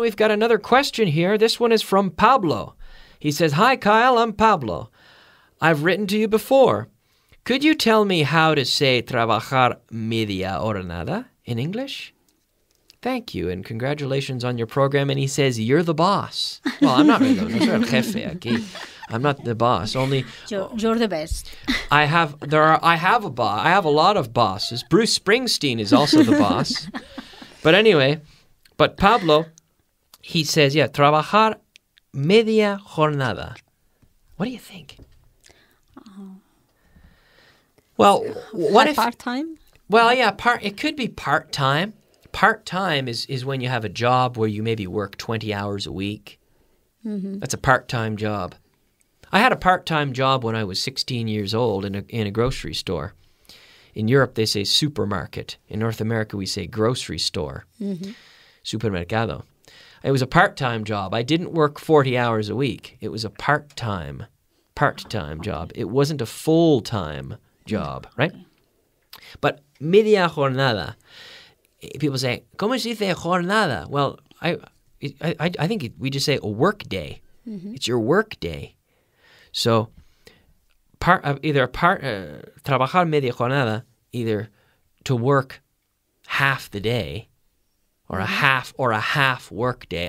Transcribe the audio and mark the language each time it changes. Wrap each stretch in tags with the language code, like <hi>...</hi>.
<en>We've got another question here. This one is from Pablo. He says, "Hi, Kyle, I'm Pablo. I've written to you before. Could you tell me how to say</en> <es>trabajar media jornada</es> <en>in English? Thank you, and congratulations on your program." And he says, "You're the boss." Well, I'm not really</en> <es>no soy el jefe aquí.</es> <en>I'm not the boss. Only you're the best. I have a lot of bosses. Bruce Springsteen is also the boss. But anyway, Pablo, he says, yeah,</en> <es>trabajar media jornada.</es> <en>What do you think? Well, what if... Part-time? Well, yeah, it could be part-time. Part-time is when you have a job where you maybe work 20 hours a week. Mm-hmm. That's a part-time job. I had a part-time job when I was 16 years old in a grocery store. In Europe, they say supermarket. In North America, we say grocery store. Mm-hmm. Supermercado. It was a part-time job. I didn't work 40 hours a week. It was a part-time job. It wasn't a full-time job, right?</en> <es>But media jornada.</es> <en>People say,</en> <es>¿Cómo se dice jornada?</es> <en>Well, I think we just say a work day. Mm-hmm. It's your work day. So...</en> <es>trabajar media jornada,</es> <en>either to work half the day or a half work day.</en>